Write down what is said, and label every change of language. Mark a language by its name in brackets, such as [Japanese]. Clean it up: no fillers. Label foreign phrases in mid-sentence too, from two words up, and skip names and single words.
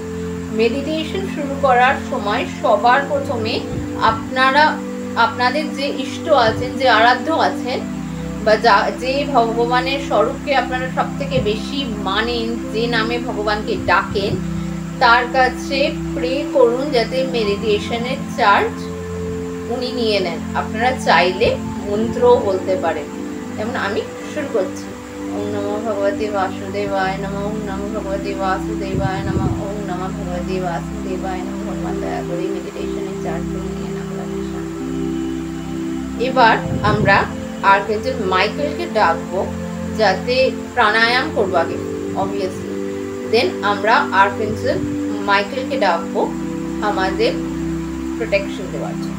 [Bangla] মেডিটেশন শুরু করার সময় সবার প্রথমে আপনারা আপনাদের যে ইষ্ট আছেন, যে আরাধ্য আছেন, বা যে ভগবানের স্বরূপকে আপনারা সব থেকে বেশি মানেন, যে নামে ভগবানকে ডাকেন, তার কাছে প্রে করুন যাতে মেডিটেশনের চার্জ উনি নিয়ে নেন। আপনারা চাইলে মন্ত্রও বলতে পারেন। যেমন আমি শুরু করছি, [Sanskrit] ওম নমো ভগবতে বাসুদেবায় নমঃ, ওম নমো ভগবতে বাসুদেবায় নমঃ, ওম নমো ভগবতে বাসুদেবায় নমঃ। [Bangla] ভগবান দয়া করে মেডিটেশনের চার্জ নিয়ে নেন। এবার আমরা আর্কএঞ্জেল মাইকেলকে ডাকবো, যাতে প্রাণায়াম করবো আগে [English] obviously, then [Bangla] আমরা আর্কএঞ্জেল মাইকেলকে ডাকবো আমাদের প্রোটেকশন দেওয়ার জন্য।